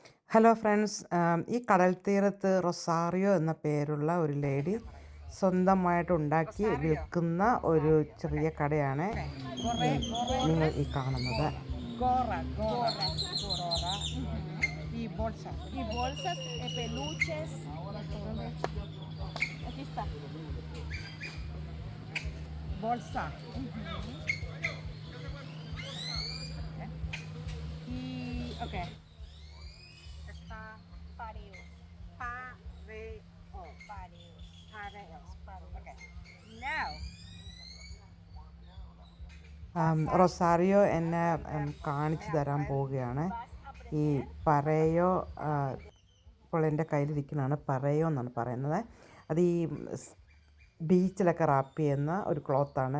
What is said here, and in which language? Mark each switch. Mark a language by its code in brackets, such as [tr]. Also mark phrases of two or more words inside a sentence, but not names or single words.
[ml] ഹലോ ഫ്രണ്ട്സ്, ഈ കടൽ തീരത്ത് റൊസാറിയോ എന്ന പേരുള്ള ഒരു ലേഡി സ്വന്തമായിട്ട് ഉണ്ടാക്കി വിൽക്കുന്ന ഒരു ചെറിയ കടയാണ് നിങ്ങൾ ഈ കാണുന്നത്. [es] Gorra, gorra. Y bolsas. Y bolsas, peluches. Aquí está. Bolsa. Y, ok. Está pareos. Pareos. [en] Okay. Now. [ml] റൊസാറിയോ എന്നെ കാണിച്ചു തരാൻ പോവുകയാണ്. ഈ പറയോ ഇപ്പോൾ എൻ്റെ കയ്യിലിരിക്കുന്നതാണ് പറയോ എന്നാണ് പറയുന്നത്. അത് ഈ ബീച്ചിലൊക്കെ റാപ്പ് ചെയ്യുന്ന ഒരു ക്ലോത്താണ്.